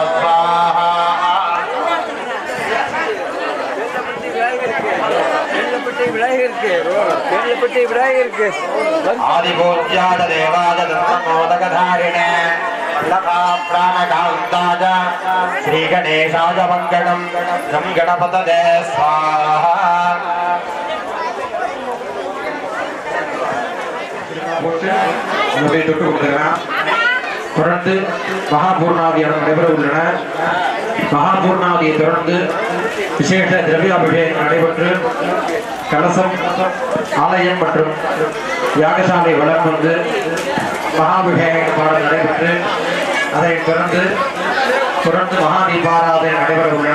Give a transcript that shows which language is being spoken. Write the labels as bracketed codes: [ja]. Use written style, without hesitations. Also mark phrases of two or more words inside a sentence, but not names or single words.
[sa] गणपति आदिपूज्याद देवाद धर्ममोदकधारिणे प्राणकान्ताज श्रीगणेशाय मङ्गलम् गं गणपतये स्वाहा [ta] தொடர்ந்து மகாபூர்ணாவதியான நடைபெற உள்ளன. மகாபூர்ணாவதியை தொடர்ந்து விசேஷ திரவியாபிஷேகம் நடைபெற்று கலசம் ஆலயம் மற்றும் யாகசாலை வளம் வந்து மகாபிஷேக பாடல் நடைபெற்று அதைத் தொடர்ந்து மகாதீபாராதனை நடைபெற உள்ளன.